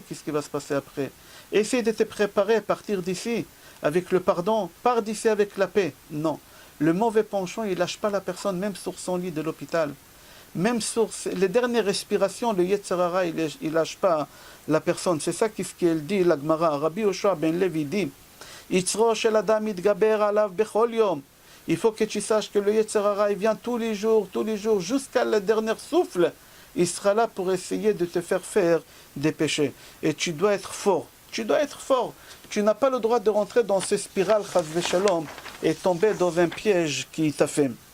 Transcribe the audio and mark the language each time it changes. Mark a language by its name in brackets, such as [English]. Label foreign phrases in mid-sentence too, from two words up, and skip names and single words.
[French] Qu'est-ce qui va se passer après? Essaye de te préparer à partir d'ici avec le pardon. Pars d'ici avec la paix. Non. Le mauvais penchant, il ne lâche pas la personne, même sur son lit de l'hôpital. Même sur les dernières respirations, le [Hebrew] יצר הרע, [French] il ne lâche pas la personne. C'est ça qu'est-ce qu'elle dit, la Gemara. [Hebrew] Rabbi Yoshua ben Levi dit, יצרו של אדם יתגבר עליו בכל יום. [French] Il faut que tu saches que le [Hebrew] יצר הרע, [French] il vient tous les jours, jusqu'à le dernier souffle. Il sera là pour essayer de te faire des péchés. Et tu dois être fort. Tu dois être fort. Tu n'as pas le droit de rentrer dans ces spirales, [Hebrew] חס ושלום, [French] et tomber dans un piège qui t'a fait.